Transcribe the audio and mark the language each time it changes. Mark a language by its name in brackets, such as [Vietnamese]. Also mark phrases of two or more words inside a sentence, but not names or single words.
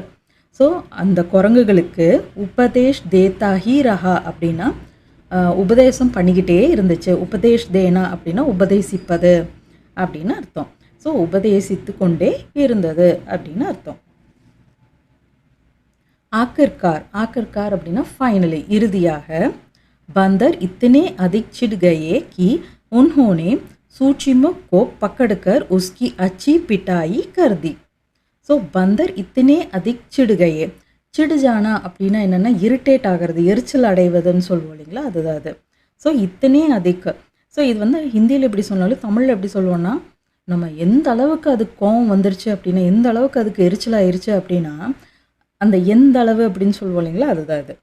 [Tamil] ஸோ அந்த குரங்குகளுக்கு [Hindi] उपदेश देता ही रहा [Tamil] அப்படின்னா உபதேசம் பண்ணிக்கிட்டே இருந்துச்சு. [Hindi] उपदेश देना [Tamil] அப்படின்னா உபதேசிப்பது அப்படின்னு அர்த்தம். ஸோ உபதேசித்து கொண்டே இருந்தது அப்படின்னு அர்த்தம். [Hindi] आख़िरकार, आख़िरकार [Tamil] அப்படின்னா ஃபைனலி, இறுதியாக. [Hindi] बंदर इतने अधिक चिढ़ गए कि उन्होंने सूचीमुख को पकड़कर उसकी अच्छी पिटाई कर दी. सो बंदर इतने अधिक चिढ़ गए. चिढ़ जाना [Tamil] அப்படின்னா என்னென்னா இரிட்டேட் ஆகிறது, எரிச்சல் அடைவதுன்னு சொல்லுவோம் இல்லைங்களா, அதுதான் அது. [Hindi] सो इतने अधिक. [Tamil] ஸோ இது வந்து ஹிந்தியில் எப்படி சொன்னாலும் தமிழில் எப்படி சொல்லுவோன்னா, நம்ம எந்த அளவுக்கு அதுக்கு கோவம் வந்துருச்சு அப்படின்னா, எந்த அளவுக்கு அதுக்கு எரிச்சல் ஆயிடுச்சு அப்படின்னா, அந்த எந்த அளவு அப்படின்னு சொல்லுவோம் இல்லைங்களா, அதுதான் அது.